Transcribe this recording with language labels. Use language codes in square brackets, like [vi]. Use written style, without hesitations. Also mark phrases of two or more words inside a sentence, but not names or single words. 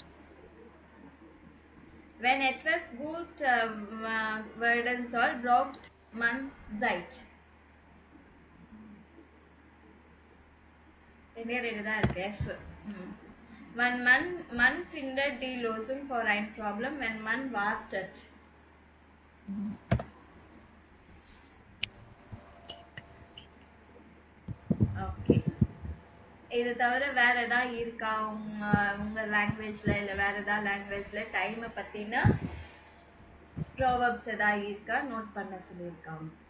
[de] Wenn etwas gut werden soll, braucht man Zeit. [en] F. [de] Man findet die Lösung für ein Problem, wenn man wartet. [ta] ஓகே. இது தவிர வேற ஏதாவது இருக்கா உங்க லாங்குவேஜ்ல இல்ல வேற ஏதாவது லாங்குவேஜ்ல டைமை பத்தின ப்ரோவர்ப்ஸ் ஏதாவது இருக்கா நோட் பண்ண சொல்லியிருக்காங்க.